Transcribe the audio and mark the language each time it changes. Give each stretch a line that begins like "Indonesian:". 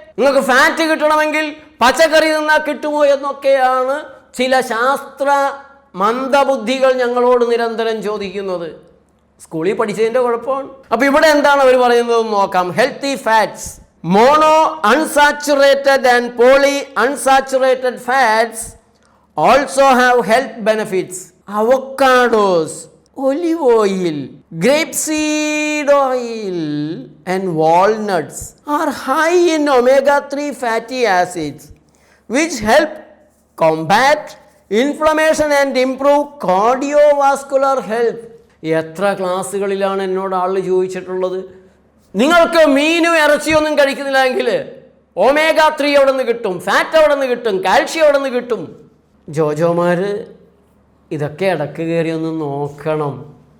Malayalam: നിങ്ങൾക്ക് ഫാറ്റ് കിട്ടണമെങ്കിൽ പച്ചക്കറി നിന്നാൽ കിട്ടുമോ എന്നൊക്കെയാണ് ചില ശാസ്ത്ര മന്ദബുദ്ധികൾ ഞങ്ങളോട് നിരന്തരം ചോദിക്കുന്നത്. സ്കൂളിൽ പഠിച്ചതിൻ്റെ കുഴപ്പമാണ്. അപ്പോൾ ഇവിടെ എന്താണ് അവർ പറയുന്നത് നോക്കാം.
English: Healthy fats, mono unsaturated and poly unsaturated fats also have health benefits. Avocados, olive oil, grapeseed oil and walnuts are high in omega-3 fatty acids which help combat inflammation and improve cardiovascular health.
Malayalam: എത്ര ക്ലാസ്സുകളിലാണ് എന്നോട് ആൾ ചോദിച്ചിട്ടുള്ളത്, നിങ്ങൾക്ക് മീനും ഇറച്ചിയൊന്നും കഴിക്കുന്നില്ലെങ്കിൽ omega-3 എവിടെ നിന്ന് കിട്ടും, fat എവിടെ നിന്ന് കിട്ടും, കാൽഷ്യം എവിടെ നിന്ന് കിട്ടും? ജോജോമാർ ഇതൊക്കെ ഇടക്ക് കയറി ഒന്ന് നോക്കണം.